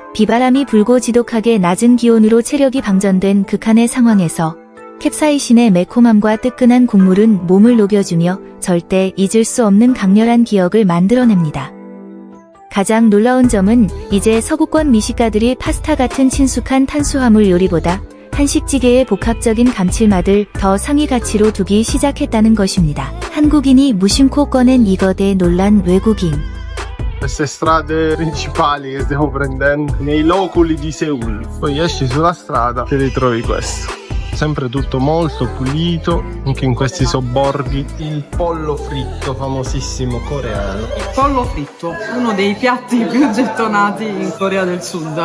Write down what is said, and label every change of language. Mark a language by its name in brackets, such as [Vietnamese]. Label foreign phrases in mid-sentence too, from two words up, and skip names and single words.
[Korean] 비바람이 불고 지독하게 낮은 기온으로 체력이 방전된 극한의 상황에서 캡사이신의 매콤함과 뜨끈한 국물은 몸을 녹여주며 절대 잊을 수 없는 강렬한 기억을 만들어냅니다. 가장 놀라운 점은 이제 서구권 미식가들이 파스타 같은 친숙한 탄수화물 요리보다 한식찌개의 복합적인 감칠맛을 더 상위 가치로 두기 시작했다는 것입니다. 한국인이 무심코 꺼낸 이것에 놀란 외국인. [Italian] Queste strade principali che stiamo prendendo nei loculi di Seul. Poi esci sulla strada e ritrovi questo. Sempre tutto molto pulito, anche in questi sobborghi. Il pollo fritto famosissimo coreano. Il pollo fritto, uno dei piatti più gettonati in Corea del Sud.